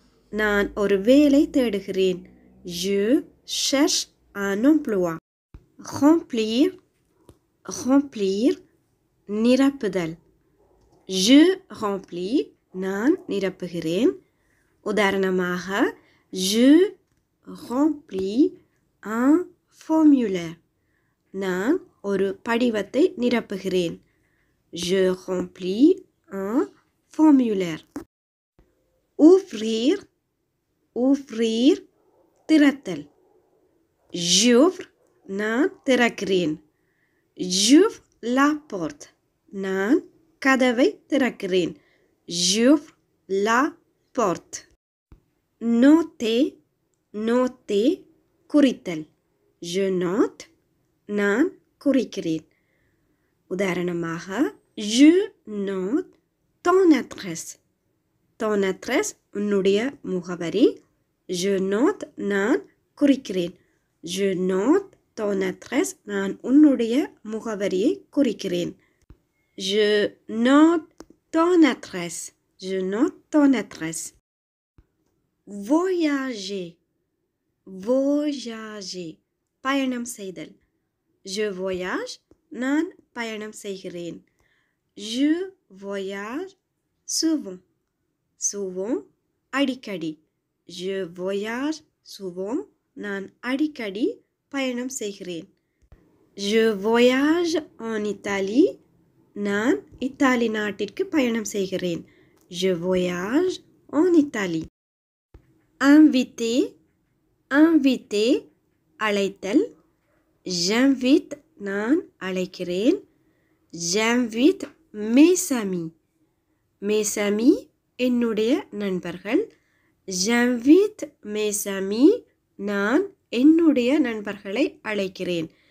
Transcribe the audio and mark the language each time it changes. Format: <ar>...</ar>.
<ta>நான் ஒரு வேலை தேடுகிறேன்.</ta> <fr>Je cherche un emploi. Remplir. Remplir, நிரப்புதல். Je remplis,</fr> <ta>நான் நிரப்புகிறேன்.</ta> <fr>உதாரணமாக, Je remplis un formulaire.</fr> <ta>நான் ஒரு படிவத்தை நிரப்புகிறேன்.</ta> <fr>Je remplis un formulaire. Ouvrir, ouvrir,</fr> <ta>திறத்தல்.</ta> <fr>J'ouvre,</fr> <ta>நான் திறக்கிறேன்.</ta> <fr>J'ouvre la porte,</fr> <ta>நான் கதவை திறக்கிறேன்.</ta> <fr>J'ouvre la porte. Noter, noter,</fr> <ta>குறித்தல்.</ta> <fr>Je note,</fr> <ta>நான் குறிக்கிறேன்.</ta> <fr>உதாரணமாக, je note ton adresse. Ton adresse,</fr> <ta>உன்னுடைய முகவரி.</ta> <fr>Je note,</fr> <ta>நான் குறிக்கிறேன்.</ta> <fr>Je note ton adresse,</fr> <ta>நான் உன்னுடைய முகவரியை குறிக்கிறேன்.</ta> <fr>Je note ton adresse. Je note ton adresse. Voyager, voyager,</fr> <ta>பயணம் செய்தல்.</ta> <fr>Je voyage,</fr> <ta>நான் பயணம் செய்கிறேன்.</ta> <fr>Je voyage souvent, souvent,</fr> <ta>அடிக்கடி.</ta> <fr>Je voyage souvent,</fr> <ta>நான் அடிக்கடி பயணம் செய்கிறேன்.</ta> <fr>Je voyage en Italie,</fr> <ta>நான் இத்தாலி நாட்டிற்கு பயணம் செய்கிறேன்.</ta> <fr>Je voyage en Italie. Inviter, inviter,</fr> <ta>அழைத்தல்.</ta> <fr>J'invite,</fr> <ta>நான் அழைக்கிறேன்.</ta> <fr>J'invite mes amis. Mes amis,</fr> <ta>என்னுடைய நண்பர்கள்.</ta> <fr>J'invite mes amis,</fr> <ta>நான் என்னுடைய நண்பர்களை அழைக்கிறேன்.</ta>